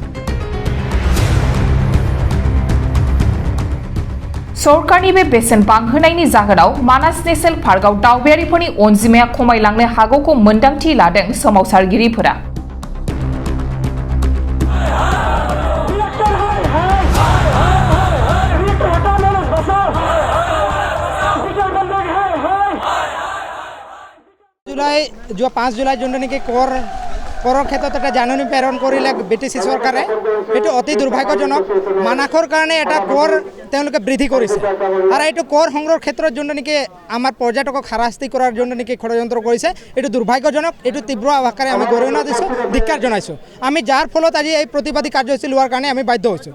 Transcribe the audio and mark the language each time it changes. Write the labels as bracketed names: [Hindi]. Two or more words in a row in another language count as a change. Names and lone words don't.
[Bodo] सरकारनि बे बेसेन बांहोनायनि जाहोनाव मानास नेशनेल पार्कआव दावबायारिफोरनि अनजिमाया खमायलांनो हागौखौ मोन्दांथि लादों सोमावसारगिरिफोरा। [Assamese] যো 5 জুলাই যো नेকি কৰৰ ক্ষেত্ৰত এটা জাননী প্ৰেৰণ কৰিলে বিটিচি চৰকাৰে, এইটো অতি দুৰ্ভাগ্যজনক। মানাসৰ কাৰণে এটা কৰ তেওঁলোকে বৃদ্ধি কৰিছে আৰু এইটো কৰ সংগ্ৰহৰ ক্ষেত্ৰত যোনটো নেকি আমাৰ পৰ্যটকক হাৰাশাস্তি কৰাৰ জন্য নেকি ষড়যন্ত্ৰ কৰিছে, এইটো দুৰ্ভাগ্যজনক। এইটো তীব্ৰ আকাৰে আমি গৰিহণা দিছোঁ, ধিক্কাৰ জনাইছোঁ। আমি যাৰ ফলত আজি এই প্ৰতিবাদী কাৰ্যসূচী লোৱাৰ কাৰণে আমি বাধ্য হৈছোঁ।